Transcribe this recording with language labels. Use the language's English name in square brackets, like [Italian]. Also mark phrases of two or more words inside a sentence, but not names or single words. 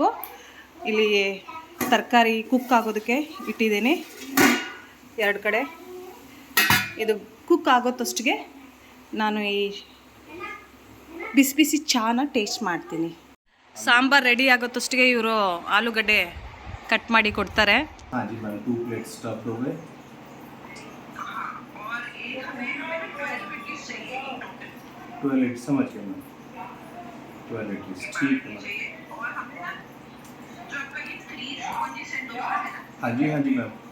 [Kannada] ಇಲ್ಲಿ ತರಕಾರಿ ಕುಕ್ ಆಗೋದಕ್ಕೆ ಇಟ್ಟಿದ್ದೀನಿ 2 ಕಡೆ. ಇದು ಕುಕ್ ಆಗೋತ್ತಷ್ಟಿಗೆ ನಾನು ಈ ಬಿಸಿ ಚಾನ ಟೇಸ್ಟ್ ಮಾಡ್ತೀನಿ. ಸಾಂಬಾರು ರೆಡಿ ಆಗೋತ್ತಷ್ಟಿಗೆ ಇವರು ಆಲೂಗಡ್ಡೆ ಕಟ್ ಮಾಡಿ ಕೊಡ್ತಾರೆ. [Hindi] 2 [English] plates stuffed [Hindi] हो गए. 12 लीटर समझ गया मैं. 12 लीटर ठीक है. हाँ जी मैम.